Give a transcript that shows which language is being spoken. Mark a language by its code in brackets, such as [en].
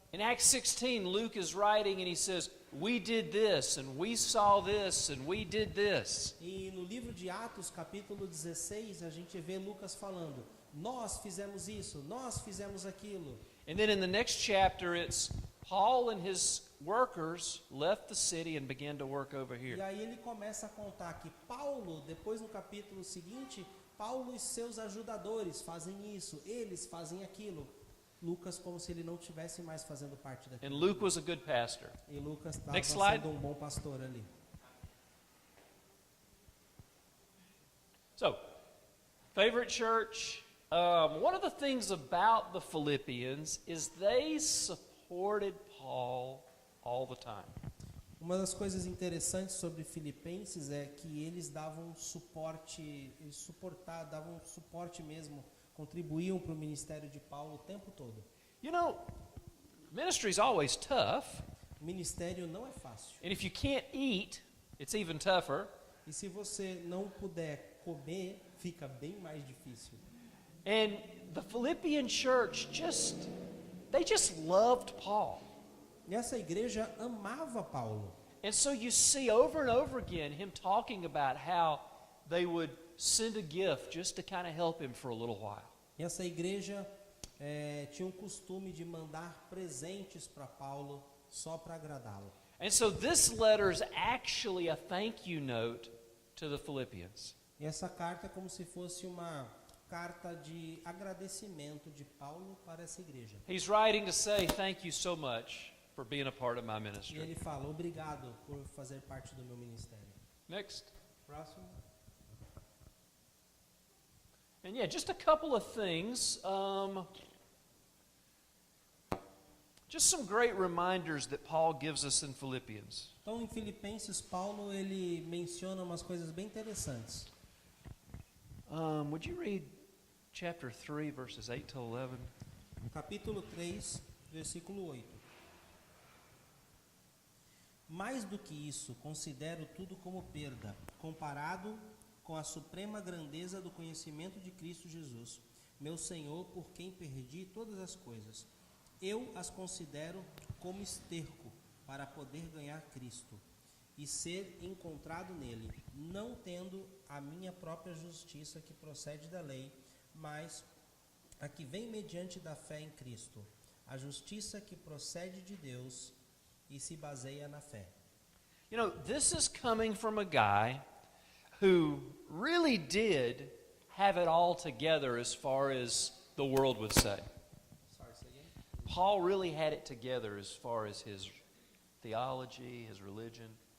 [en] In Acts 16, Luke is writing and he says, we did this and we saw this and we did this. [pt] E no livro de Atos, capítulo 16, a gente vê Lucas falando: nós fizemos isso, nós fizemos aquilo. [en] And then in the next chapter, it's Paul and his workers left the city and began to work over [pt] E [en] here. [pt] aí ele começa a contar que Paulo, depois no capítulo seguinte, Paulo e seus ajudadores fazem isso, eles fazem aquilo. Lucas como se ele não tivesse mais fazendo parte [en] And [pt] daquilo. [en] Luke was a good pastor. [pt] E Lucas estava [en] Next slide. [pt] sendo um bom pastor ali. [en] So, favorite church. One of the things about the Philippians is they supported Paul all the time. [pt] Uma das coisas interessantes sobre Filipenses é que eles davam suporte, davam suporte mesmo, contribuíam para o ministério de Paulo o tempo todo. [en] You know, ministry's always tough, [pt] O ministério não é fácil. [en] and if you can't eat, it's even tougher. [pt] E se você não puder comer, fica bem mais difícil. [en] And the Philippian church they just loved Paul. [pt] E essa igreja amava Paulo. [en] And so you see over and over again him talking about how they would send a gift just to kind of help him for a little while. [pt] E essa igreja tinha um costume de mandar presentes para Paulo só para agradá-lo. [en] And so this letter is actually a thank you note to the Philippians. [pt] E essa carta é como se fosse uma carta de agradecimento de Paulo para essa igreja. [en] He's writing to say thank you so much for being a part of my [pt] E [en] ministry. [pt] ele fala: obrigado por fazer parte do meu ministério. [en] Next. [pt] Próximo. [en] And yeah, just a couple of things. Just some great reminders that Paul gives us in Philippians. [pt] Então, em Filipenses, Paulo ele menciona umas coisas bem interessantes. [en] Would you read chapter 3, verses 8 to 11? [pt] Capítulo 3, versículo 8. Mais do que isso, considero tudo como perda, comparado com a suprema grandeza do conhecimento de Cristo Jesus, meu Senhor, por quem perdi todas as coisas. Eu as considero como esterco para poder ganhar Cristo e ser encontrado nele, não tendo a minha própria justiça que procede da lei, mas a que vem mediante da fé em Cristo, a justiça que procede de Deus e se baseia na fé. [en] You know, this is coming from a guy who really did have it all together as far as the world would say. Paul really had it together as far as his theology, his religion.